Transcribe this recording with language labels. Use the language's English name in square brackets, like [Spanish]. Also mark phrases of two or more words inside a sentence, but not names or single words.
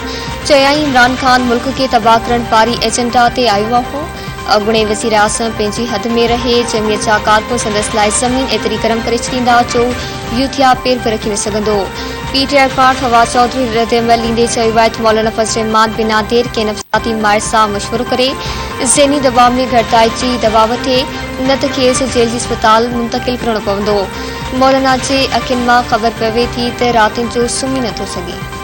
[Sindhi] चयाईं इमरान खान मुल्क खे तबाह करण पारी एजेंडा ते आयो आहे। अॻूणे वज़ीर आज़म पंहिंजी हद में रहे। जमीयत जा कारकुन संदसि लाइ ज़मीन एतिरी गरम करे छॾींदा जो यूथिया पेर बि रखी न सघंदो। PTI पार्ट फवाद चौधरी रद्दअमल ॾींदे चयो आहे त मौलाना फज़ल रहमान [Urdu] बिना देर के [Sindhi] नफ़्सियाती माहिर सां मशवरो करे ज़हनी दबाव में घटिताई जी दवा वठे, न त खेसि जेल जी अस्पताल मुंतक़िल करणो पवंदो। मौलाना जे अखियुनि मां ख़बर पवे थी त रातिनि जो सुम्ही नथो सघे।